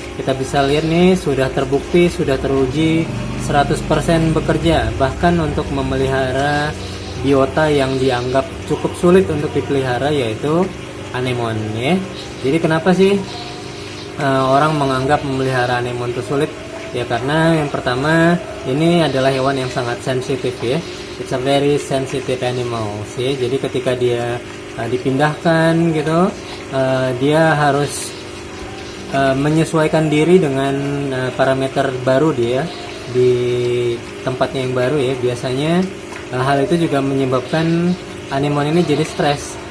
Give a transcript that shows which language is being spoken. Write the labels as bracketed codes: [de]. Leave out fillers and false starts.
[id] Kita bisa lihat nih, sudah terbukti, sudah teruji 100% bekerja, bahkan untuk memelihara biota yang dianggap cukup sulit untuk dipelihara, yaitu anemon ya. Jadi kenapa sih orang menganggap memelihara anemon itu sulit? Ya karena yang pertama, ini adalah hewan yang sangat sensitif ya. [en] It's a very sensitive animal ya. [id] Jadi ketika dia dipindahkan gitu, dia harus menyesuaikan diri dengan parameter baru dia di tempatnya yang baru ya. Biasanya hal itu juga menyebabkan anemon ini jadi stres.